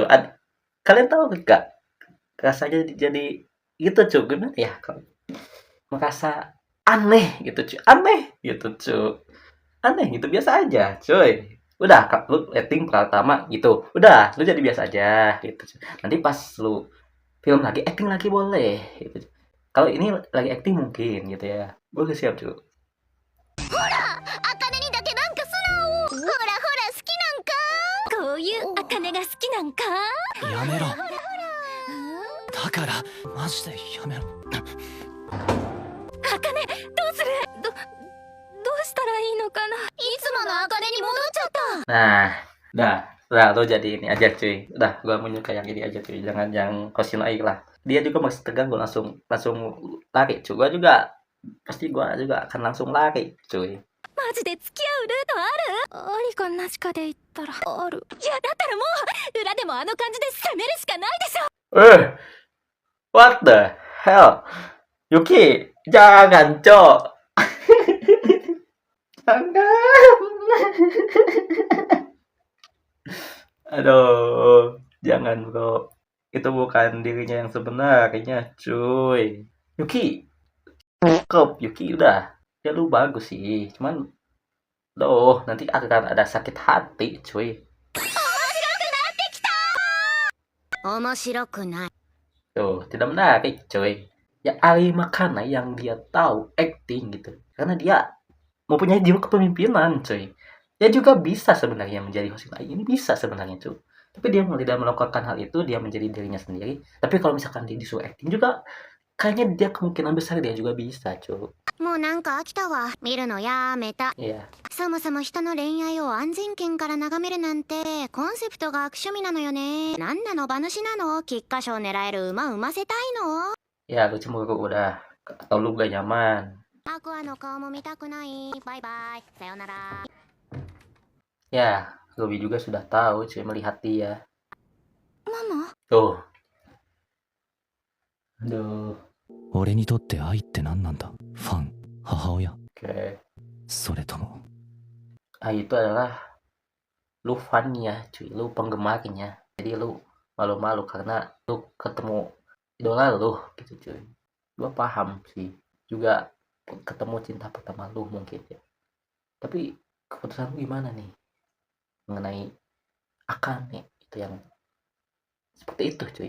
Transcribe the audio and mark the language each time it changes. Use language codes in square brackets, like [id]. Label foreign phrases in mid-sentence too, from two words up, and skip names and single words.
[id] Kalian tahu gak rasanya jadi gitu cuy, gimana ya, kalau merasa aneh gitu cuy, aneh gitu cuy, aneh gitu, biasa aja cuy. Udah lu acting pertama gitu, udah lu jadi biasa aja gitu cuy. Nanti pas lu film lagi acting lagi boleh gitu cuy. Kalau ini lagi acting mungkin gitu ya, gue udah siap cuy. [ja] アカネにだけなんか素直。ほらほら好きなんか。こういうアカネが好きなんか。やめろ。だから、マジでやめろ。アカネ、どうする？どうしたらいいのかな。いつものアカネに戻っちゃった。 [id] Nah, udah lo jadi ini aja cuy. Udah, gua menyuka yang ini aja cuy. Jangan yang Hoshino Ai lah. Dia juga masih tegang, gua langsung lari cuy. Pasti gua juga akan langsung lari cuy. [ja] マジで付き合うルートある？ありかなしかで言ったらある。いやだったらもう裏でもあの感じで攻めるしかないでしょ。 [en] What the hell? Yuki, [id] jangan cok. Jangan. Aduh, jangan bro. Itu bukan dirinya yang sebenarnya cuy. Yuki, cukup Yuki udah. Ya lu bagus sih, cuman nanti akan ada sakit hati cuy. [ja] 面白くない。 [id] Tuh, tidak menarik cuy. Ya Ali Makana yang dia tahu acting gitu, karena dia mempunyai jiwa kepemimpinan cuy. Dia juga bisa sebenarnya menjadi Hoshino Ai, ini bisa sebenarnya cuy. Tapi dia tidak melakukan hal itu, dia menjadi dirinya sendiri. Tapi kalau misalkan dia disuruh acting juga, kayaknya dia kemungkinan besar dia juga bisa cuy. [ja] もうなんか飽きたわ。見るのやめた。 [id] Iya. [ja] そもそも人の恋愛を安全圏から眺めるなんてコンセプトが悪趣味なのよね。なんなの馬主なの？菊花賞狙える馬産ませたいの？ [id] Ya lu cemburu udah, atau lu gak nyaman. [ja] アクアの顔も見たくない。バイバイ。さよなら。 [id] Ya, Ruby juga sudah tahu cuy melihat dia. [ja] ママ [id] Tuh. Aduh. [ja] 俺にとって愛って何なんだ？ファン、母親、 [id] Oke. [ja] それとも [id] Ai itu adalah lu fan-nya cuy, lu penggemarnya. Jadi lu malu-malu karena lu ketemu idola lu gitu cuy. Gua paham sih. Juga ketemu cinta pertama lu mungkin ya. Tapi keputusan lu gimana nih mengenai Akane itu yang seperti itu cuy.